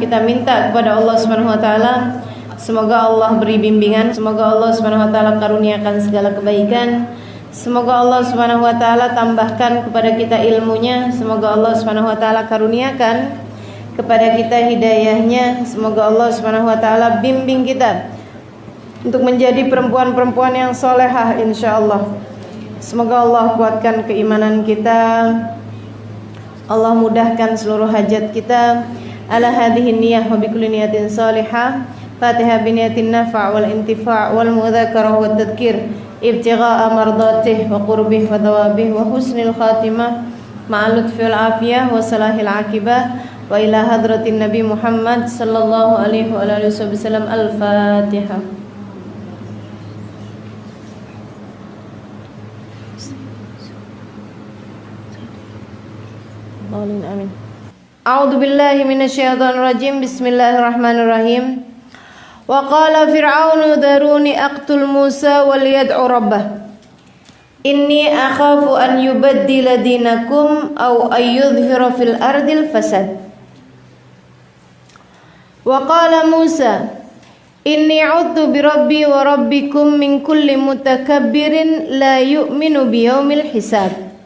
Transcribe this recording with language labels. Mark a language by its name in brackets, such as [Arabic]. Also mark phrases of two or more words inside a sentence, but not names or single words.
[Malay] Kita minta kepada Allah [Arabic] سبحانه وتعالى, [Malay] semoga Allah beri bimbingan, semoga Allah [Arabic] سبحانه وتعالى [Malay] karuniakan segala kebaikan, semoga Allah [Arabic] سبحانه وتعالى [Malay] tambahkan kepada kita ilmunya, semoga Allah [Arabic] سبحانه وتعالى [Malay] karuniakan kepada kita hidayahnya, semoga Allah [Arabic] سبحانه وتعالى [Malay] bimbing kita untuk menjadi perempuan-perempuan yang solehah insyaallah. Semoga Allah kuatkan keimanan kita, Allah mudahkan seluruh hajat kita. [Arabic] على هذه النية وبكل نية صالحة. الفاتحة بنية النفع والانتفاع والمذاكرة والتذكير ابتغاء مرضاته وقربه وثوابه وحسن الخاتمة مع اللطف والعافية وصلاح العاقبة وإلى حضرة النبي محمد صلى الله عليه وعلى آله وسلم. الفاتحة. آمين. أعوذ بالله من الشيطان الرجيم. بسم الله الرحمن الرحيم. وقال فرعون ذروني أقتل موسى وليدع ربه إني أخاف أن يبدل دينكم أو أن يظهر في الأرض الفساد. وقال موسى إني عذت بربي وربكم من كل متكبر لا يؤمن بيوم الحساب.